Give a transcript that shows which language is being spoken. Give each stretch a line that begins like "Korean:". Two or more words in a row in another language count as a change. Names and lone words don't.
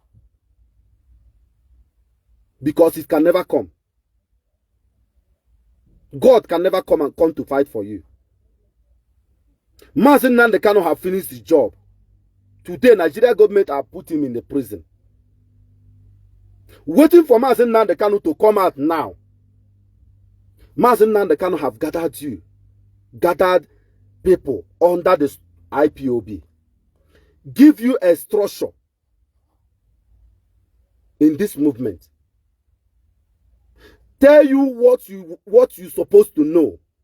English: Because it can never come. God can never come to fight for you. Mazi Nnamdi Kanu have finished his job. Today, Nigeria government have put him in the prison. Waiting for Mazi Nnamdi Kanu to come out now. Mazi Nnamdi Kanu have gathered people under the IPOB. Give you a structure in this movement. Tell you what you're supposed to know.